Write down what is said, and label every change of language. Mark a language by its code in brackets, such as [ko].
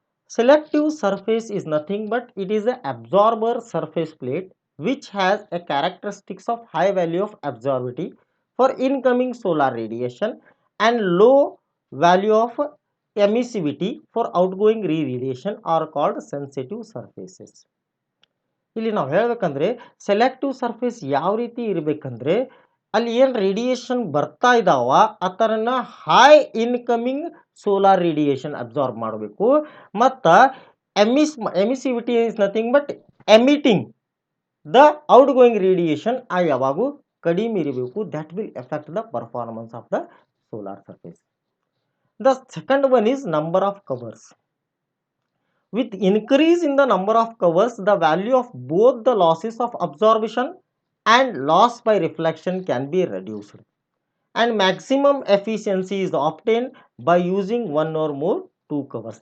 [en] Selective surface is nothing but it is an absorber surface plate which has a characteristics of high value of absorptivity for incoming solar radiation and low value of emissivity for outgoing radiation are called sensitive surfaces. [kn] ಇಲ್ಲಿ ನಾವು ಹೇಳ್ಬೇಕಂದ್ರೆ selective surface ಯಾವ ರೀತಿ ಇರಬೇಕಂದ್ರೆ ಅಲ್ಲಿ ಏನು radiation ಬರ್ತಾ ಇದಾವ ಅದನ್ನ high incoming solar radiation absorb ಮಾಡಬೇಕು ಮತ್ತು [en] emissivity is nothing but emitting the outgoing radiation [kn] ಯಾವಾಗೂ ಕಡಿಮೆ ಇರಬೇಕು. [en] That will effect the performance of the solar surface. The second one is number of covers. With increase in the number of covers, the value of both the losses of absorption and loss by reflection can be reduced. And maximum efficiency is obtained by using one or more two covers.